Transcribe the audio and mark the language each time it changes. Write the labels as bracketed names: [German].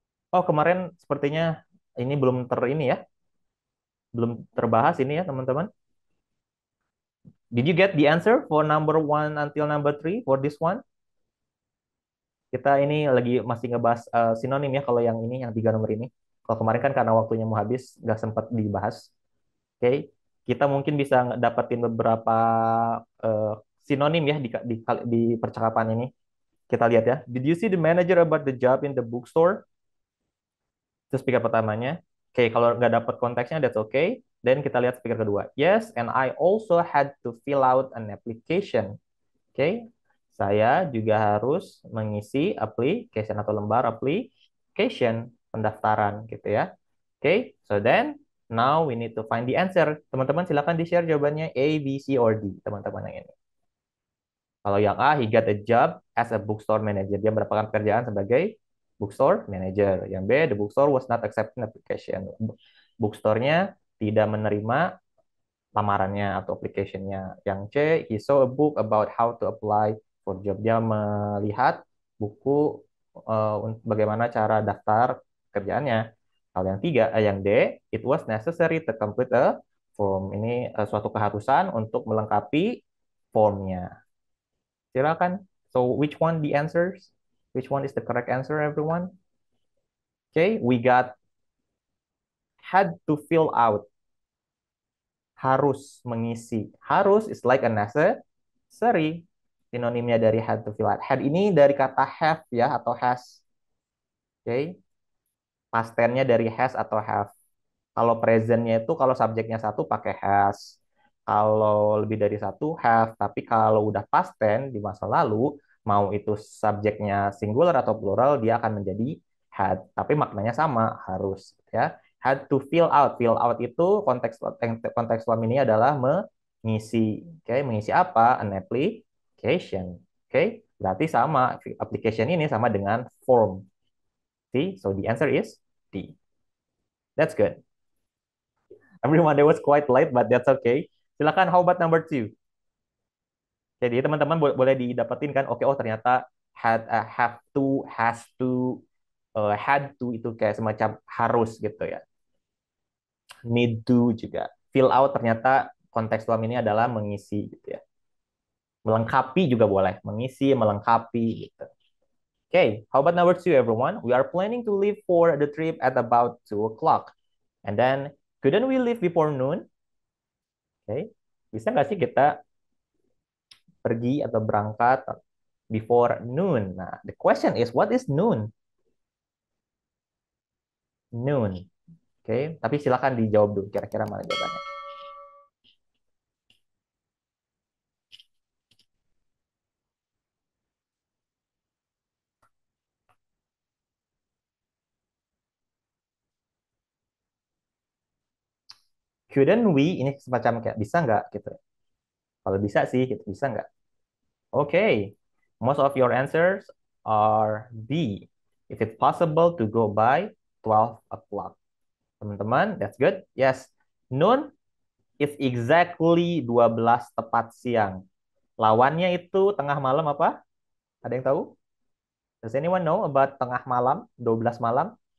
[Indonesian] Oh, kemarin sepertinya ini belum ini ya, belum terbahas ini ya, teman-teman. [English] Did you get the answer for number 1 until number 3 for this one? [Indonesian] Kita ini lagi masih ngebahas sinonim ya kalau yang ini, yang 3 nomor ini. Kalau kemarin kan karena waktunya mau habis, nggak sempat dibahas. Oke, kita mungkin bisa dapetin beberapa eh, sinonim ya di percakapan ini. Kita lihat ya. [English] Did you see the manager about the job in the bookstore? Itu speaker pertamanya. [Indonesian] Oke, kalau nggak dapat konteksnya, that's okay. Dan kita lihat speaker kedua. [English] Yes, and I also had to fill out an application. [Indonesian] Oke, saya juga harus mengisi application atau lembar application pendaftaran gitu ya. Oke, so then now we need to find the answer. Teman-teman silakan di-share jawabannya A, B, C, or D. Teman-teman yang ini. Kalau yang A, he got a job as a bookstore manager. Dia mendapatkan pekerjaan sebagai bookstore manager. [English] Yang B, the bookstore was not accepting application. [Indonesian] Bookstore-nya tidak menerima lamarannya atau application-nya. [English] Yang C, he saw a book about how to apply for job. [Indonesian] Dia melihat buku bagaimana cara daftar kerjaannya. [English] Kalau yang tiga, yang D, it was necessary to complete a form. [Indonesian] Ini suatu keharusan untuk melengkapi formnya. Silakan. [English] So which one the answers? Which one is the correct answer, everyone? Okay, we got had to fill out. [Indonesian] Harus mengisi. Harus is like a necessary. Sinonimnya dari had to fill out. Had ini dari kata have ya atau has. Okay. Past tense-nya dari has atau have. Kalau present-nya itu kalau subjeknya satu pakai has. Kalau lebih dari satu have. Tapi kalau udah past tense di masa lalu, mau itu subjeknya singular atau plural, dia akan menjadi had. Tapi maknanya sama, harus ya. Had to fill out. Fill out itu konteks form ini adalah mengisi. Oke, mengisi apa? An application. Oke, berarti sama application ini sama dengan form. See? [English] So the answer is D. That's good. Everyone, that was quite late, but that's okay. Silakan, how about number two? [Indonesian] Jadi teman-teman boleh didapetin kan? Oke, oh ternyata have to, has to, had to itu kayak semacam harus gitu ya. [English] Need to juga. [Indonesian] Fill out ternyata konteks form ini adalah mengisi gitu ya. Melengkapi juga boleh. Mengisi, melengkapi gitu. [English] Okay, how about number two, everyone? We are planning to leave for the trip at about 2 o'clock. And then, couldn't we leave before noon? [Indonesian] Okay, bisa nggak sih kita pergi atau berangkat before noon? [English] Nah, the question is, what is noon? [Indonesian] Noon. Okay, tapi silakan dijawab dulu. Kira-kira mana jawabannya? Couldn't we? Ini semacam kayak bisa nggak gitu. Kalau bisa sih, gitu. Bisa nggak? [English] Okay, most of your answers are B. If it's possible to go by 12 o'clock. Teman-teman, that's good. Yes, noon is exactly 12 tepat siang. [Indonesian] Lawannya itu tengah malam apa? Ada yang tahu? [English] Does anyone know about tengah malam, 12 malam?